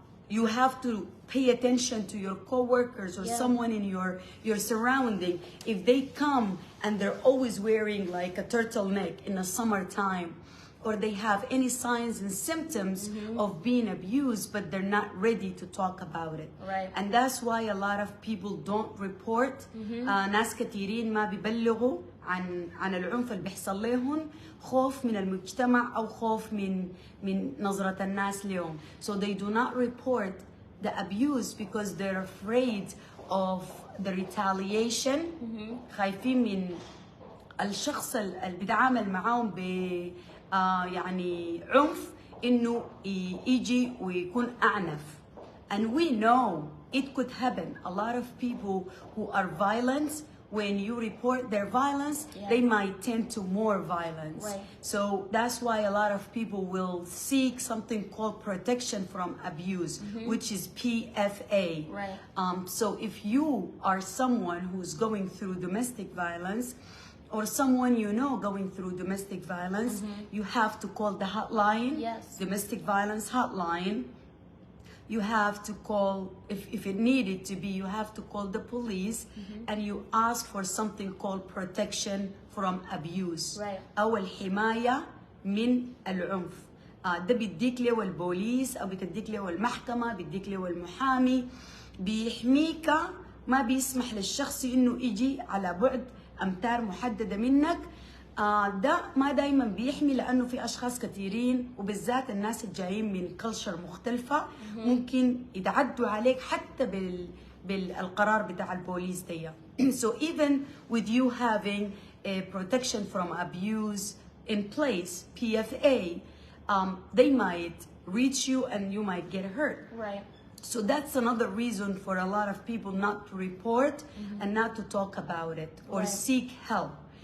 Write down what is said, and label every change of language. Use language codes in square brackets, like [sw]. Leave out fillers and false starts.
[en] You have to pay attention to your coworkers or someone in your surrounding. If they come and they're always wearing like a turtleneck in the summertime, or they have any signs and symptoms of being abused, but they're not ready to talk about it. Right. And that's why a lot of people don't report. [ar] ناس كثيرين ما بيبلغوا عن العنف اللي بيحصل لهم، خوف من المجتمع أو خوف من نظرة الناس لهم. [en] So they do not report the abuse because they're afraid of the retaliation. [ar] خايفين من الشخص اللي بيتعامل معاهم ب يعني عنف إنه يجي ويكون أعنف. [en] And we know it could happen. A lot of people who are violent, when you report their violence, they might tend to more violence. Right. So that's why a lot of people will seek something called protection from abuse, which is PFA. Right. So if you are someone who's going through domestic violence, or someone you know going through domestic violence, you have to call the hotline, domestic violence hotline. You have to call, if it needed to be, you have to call the police, and you ask for something called protection from abuse. Right. [ar] أو الحماية من العنف. ده بيديك له البوليس أو بتديك له المحكمة، بيديك له المحامي، بيحميك، ما بيسمح للشخص إنه يجي على بعد أمتار محددة منك. ده ما دايما بيحمي، لأنه في أشخاص كثيرين وبالذات الناس الجايين من كلتشر مختلفة ممكن يتعدوا عليك حتى بالقرار بتاع البوليس ده. [en] So even with you having a protection from abuse in place, PFA, they might reach you and you might get hurt. Right. So that's another reason for a lot of people not to report and not to talk about it or seek help.